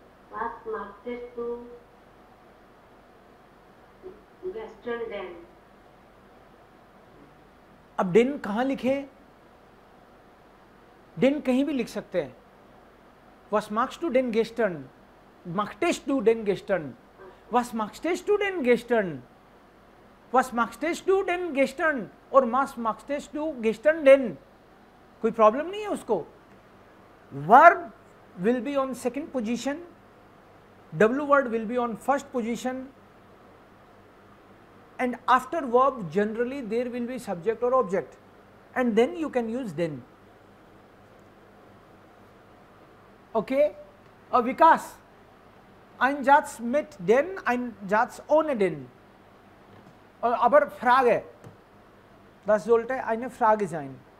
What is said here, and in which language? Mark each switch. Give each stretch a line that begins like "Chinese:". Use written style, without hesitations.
German: Was machtest du gestern denn?
Hindi: अब den कहाँ लिखे? Den कहीं भी लिख सकते हैं।
German: Was machst du denn gestern? Machtest du denn gestern? Was machtest du denn gestern? Was machtest du denn gestern? और was machtest du gestern denn?
Hindi: कोई प्रॉब्लम नहीं है उसको।
English: Verb will be on second position, W word will be on first position, and after verb generally there will be subject or object, and then you can use then. Okay?
German: Vikas, ein Satz mit den, ein Satz ohne den. Aber Frage, das sollte eine Frage sein.